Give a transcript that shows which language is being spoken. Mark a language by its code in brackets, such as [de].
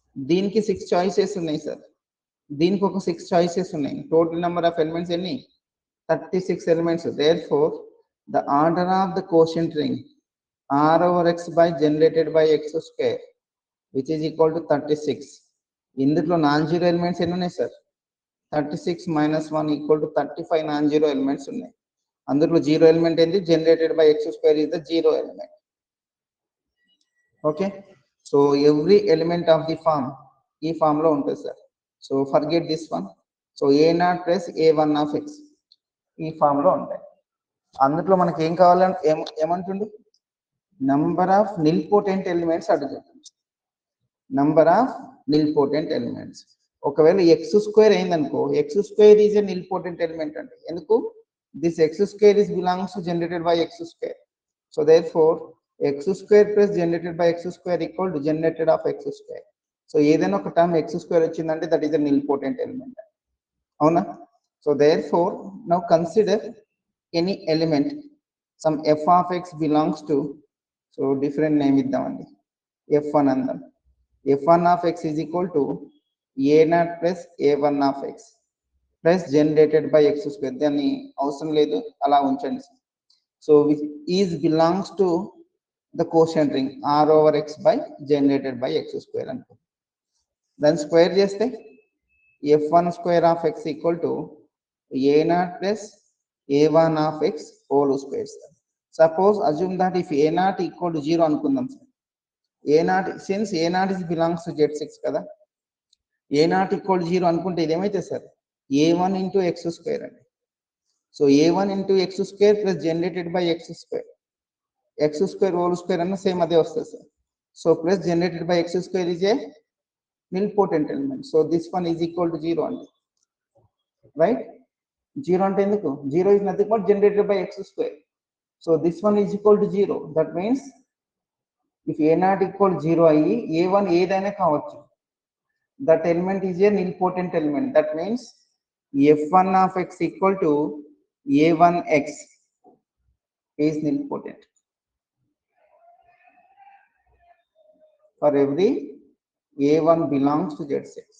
[te] దీనికి 6 చాయిసెస్ ఉన్నాయి సార్. దీనికి ఒక 6 చాయిసెస్ ఉన్నాయి. టోటల్ నెంబర్ ఆఫ్ ఎలిమెంట్స్ ఎన్ని? 36 elements. [en] Therefore the order of the quotient ring r over x by generated by x square which is equal to 36. [te] ఇందులో non zero elements ఎన్ని ఉన్నాయి sir? 36 minus 1 equal to 35 non zero elements ఉన్నాయి. అందులో zero element ఏంటి? [en] Generated by x square is the zero element. Okay, so every element of the form [te] ఈ form లో ఉంటుంది sir. [en] So forget this one. So a naught plus a1 of x [te] ఈ form లో ఉంటాయి. అందులో మనకి ఏం కావాలంటే ఏమంటుండు? నంబర్ ఆఫ్ నిల్పోటెంట్ ఎలిమెంట్స్ అడుగుతుంది. [en] Number of nilpotent elements. [te] ఒకవేళ ఎక్స్ స్క్వేర్ అయిందనుకో, [en] X square is a nilpotent element అండి. [te] ఎందుకు? [en] This x square is belongs to generated by x square. So therefore x square plus generated by x square equal to generated of x square. So [te] ఏదైనా ఒక term x square వచ్చిందంటే [en] that is a nilpotent element. అవునా? So therefore now consider any element, some f of x belongs to, so different name ఇద్దామండి, f1 అందాం. f1 of x is equal to a naught plus a1 of x plus generated by x square. [te] దాన్ని అవసరం లేదు, అలా ఉంచండి. [en] So which is belongs to the quotient ring R over x by generated by x square అనుకో. [te] దాన్ని square చేస్తే [en] f1 square of x equal to a naught plus a1 of x whole square. Suppose assume that if a naught equal to 0 అనుకుందాం sir. a naught since a naught is belongs to z6 కదా, a naught equal to 0 అనుకుంటే ఇది ఏమైతే sir a1 into x square అండి. So a1 into x square plus generated by x square whole square [te] అన్న same అదే వస్తుంది sir. [en] So plus generated by x square is a nilpotent element. So this one is equal to 0 అండి, right? [te] 0 అంటే ఎందుకు? [en] 0 is nothing but generated by x square. So this one is equal to 0. That means if a naught equal 0 [te] అయ్యి a1 ఏదైనా కావచ్చు, [en] that element is a nilpotent element. That means f1 of x equal to a1x is nilpotent for every a1 belongs to z6.